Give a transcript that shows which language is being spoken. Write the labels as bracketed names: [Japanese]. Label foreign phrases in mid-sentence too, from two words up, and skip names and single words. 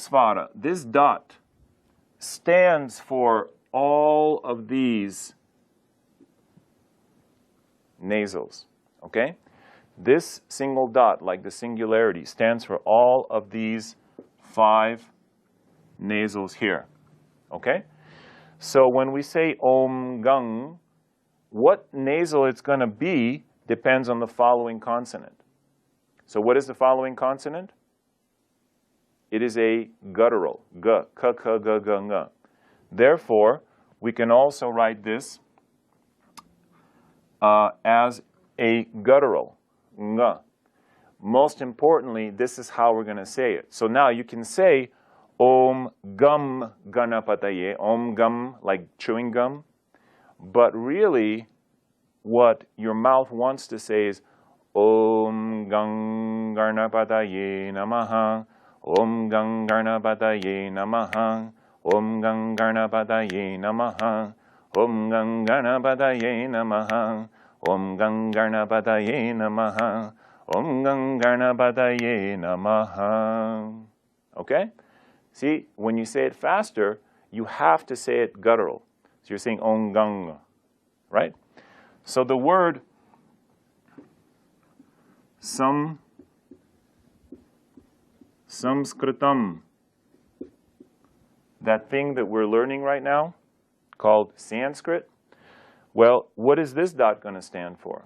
[English] This anusvara, this dot, stands for all of these nasals, okay? This single dot, like the singularity, stands for all of these 5 nasals here, okay? So when we say [Sanskrit] ॐ गं, [English] what nasal it's going to be depends on the following consonant. So what is the following consonant? It is a guttural, g, k, k, g, g, ng. Therefore, we can also write this as a guttural, ng. Most importantly, this is how we're going to say it. So now you can say [Sanskrit] ॐ गुं गणपतये ॐ गुं, [English] like chewing gum. But really, what your mouth wants to say is [Sanskrit] ॐ गं गणपतये नमः ॐ गं गणपतये नमः ॐ गं गणपतये नमः ॐ गं गणपतये नमः ॐ गं गणपतये नमः ॐ गं गणपतये नमः. [English] Okay? See, when you say it faster, you have to say it guttural. So you're saying [Sanskrit] ॐ गं, [English] right? So the word Sanskritam, that thing that we're learning right now, called Sanskrit, well, what is this dot going to stand for?